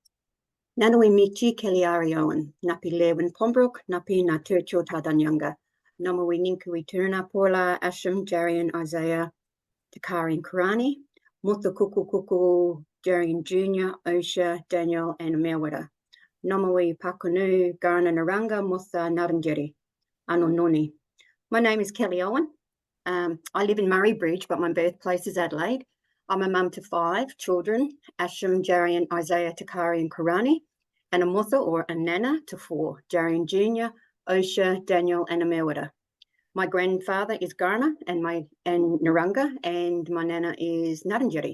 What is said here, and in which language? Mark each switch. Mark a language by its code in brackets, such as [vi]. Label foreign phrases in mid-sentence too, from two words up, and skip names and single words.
[nay] Nanui Michi Kelly Owen, Napi Lewin Pombrook, Napi Naturcho Tardunyanga, Namawi Ninkui Turna Pola, Asham, Jarian, Isaiah, Takari and Karani, Mutha Kuku Kuku, Jarian Jr., Osha, Daniel, and Merwada. Namawi Pakunu, Garna Naranga, Mutha Naranjeri, Anononi. [en] My name is Kelli Owen. I live in Murray Bridge, but my birthplace is Adelaide. I'm a mum to 5 children, Asham, Jarian, Isaiah, Takari, and Karani, and a mother or a nana to 4, Jarian Jr., Osha, Daniel, and Merwada. My grandfather is Garna and Naranga, and my nana is Naranjeri.